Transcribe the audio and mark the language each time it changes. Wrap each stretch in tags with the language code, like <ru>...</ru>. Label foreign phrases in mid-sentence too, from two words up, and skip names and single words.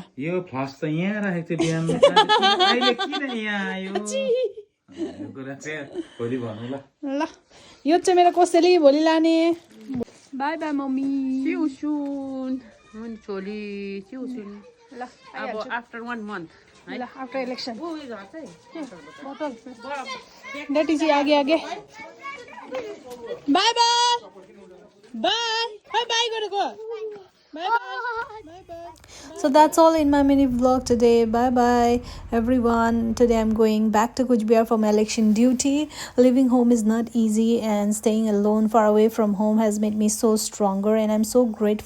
<ne>यो फ्लास त यहाँ राखेको थियो बिहान, अहिले किन यहाँ आयो? यो कुरा चाहिँ भोलि भनौँला। ल यो चाहिँ मेरो कोसेली, भोलि लाने।</ne> <en>bye bye mummy. चिउसुन मन छोली चिउसुन।</en> <ne>ल</ne> <en>अब after 1 month ल after election.</en> <ne>ओ यो झर्छ है।</ne> <hi>बोतल डैडी जी आगे आगे।</hi> <en>bye bye bye bye गरेको। Bye bye. Bye bye. So that's all in my mini vlog today. Bye bye everyone. Today I'm going back to Kuch Bihar for my election duty. Living home is not easy, and staying alone far away from home has made me so stronger, and I'm so grateful</en>